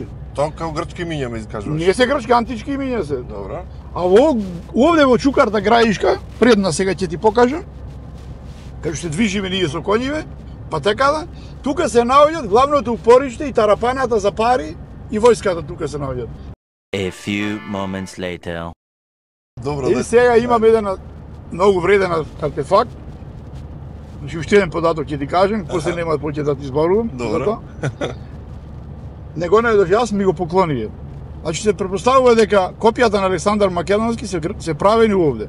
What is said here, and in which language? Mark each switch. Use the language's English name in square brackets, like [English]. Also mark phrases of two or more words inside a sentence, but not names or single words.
[Macedonian] Тоа као грчки имиња ме изкажуваш. Ние се грчки антички имиња се. Добро. А овде во Чукарта Граишка, предна сега ќе ти покажам, кај што се движиме ние со коњиве, патеката, тука се наоѓаат главното упориште и тарапаната за пари и војската тука се наоѓаат. [English] A few moments later. [Macedonian] Добро. И сега имаме еден многу вреден артефакт. Значи уште еден податок ќе ти кажем, после нема поќе да ти зборувам. Добро. Не го најдов јас, ми го поклонија. Значи се претпоставува дека копијата на Александар Македонски се правени овде.